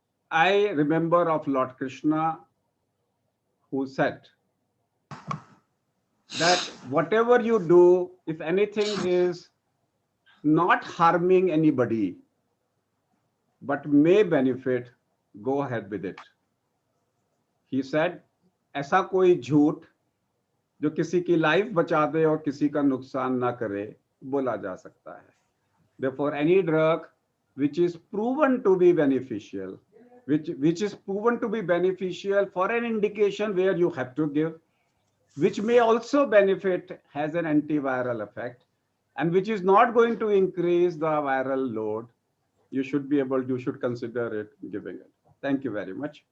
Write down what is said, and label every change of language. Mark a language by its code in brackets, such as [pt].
[en] I remember of Lord Krishna, who said that whatever you do, if anything is not harming anybody, but may benefit, go ahead with it. He said, [hi] ऐसा कोई झूठ जो किसी की life बचा दे और किसी का नुकसान ना करे बोला जा सकता है. [en] Therefore, any drug which is proven to be beneficial, which is proven to be beneficial for an indication where you have to give, which may also benefit, has an antiviral effect, and which is not going to increase the viral load, you should be able, you should consider it giving it. Thank you very much.